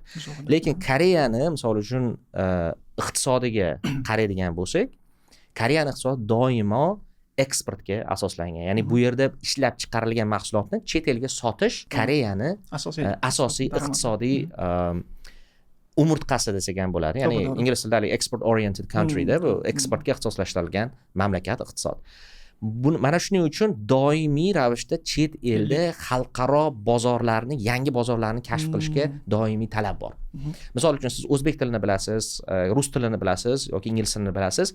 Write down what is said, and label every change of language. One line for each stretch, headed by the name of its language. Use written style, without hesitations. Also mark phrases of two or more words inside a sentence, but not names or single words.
Uzbek: Lekin Koreyani misol uchun iqtisodiga qaraydigan bo'lsak, Koreyaning iqtisodi doimo eksportga asoslangan. Ya'ni bu yerda ishlab chiqarilgan mahsulotni chet elga sotish Koreyani asosiy iqtisodiy umurtqasi desak ham bo'ladi. Ya'ni ingliz tilida
English: export oriented country
Uzbek: da, bu eksportga ixtisoslashtirilgan mamlakat iqtisod. Mana shuning uchun doimiy ravishda chet elda xalqaro bozorlarni, yangi bozorlarni kashf qilishga doimiy talab bor. Misol uchun siz o'zbek tilini bilasiz, rus tilini bilasiz yoki ingliz tilini bilasiz.